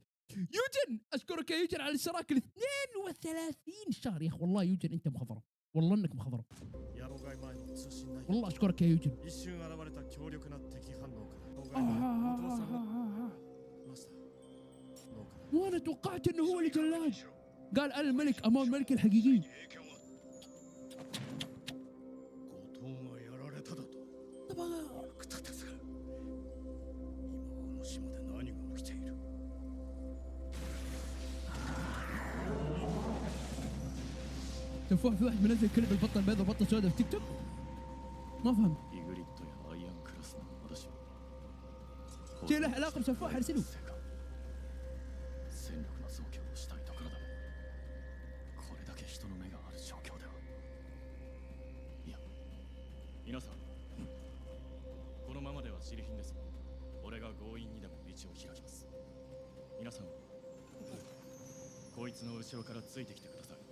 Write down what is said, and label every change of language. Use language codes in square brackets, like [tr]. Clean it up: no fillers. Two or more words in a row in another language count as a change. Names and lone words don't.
[ar] يوجن اشكرك يا يوجن على الاشتراك 32 شهر يا اخي والله يوجن انت مخضرم والله انك مخضرم والله اشكرك يا يوجن. وانا توقعت انه هو اللي جلاد قال انا الملك امام الملك الحقيقي. [ja] 後藤がやられただと。 [ar] طبعا [ja] たですが、今この島で何が起きている。 [ar] تفوح في واحد منزل كلب البطه البيضاء والبطه السوداء في تيك توك ما فهمت. شيء له علاقه بسفاح ارسله. [ja] 皆さん、このままでは尻品です。俺が強引にでも道を開きます。皆さん、こいつの後ろからついてきてください。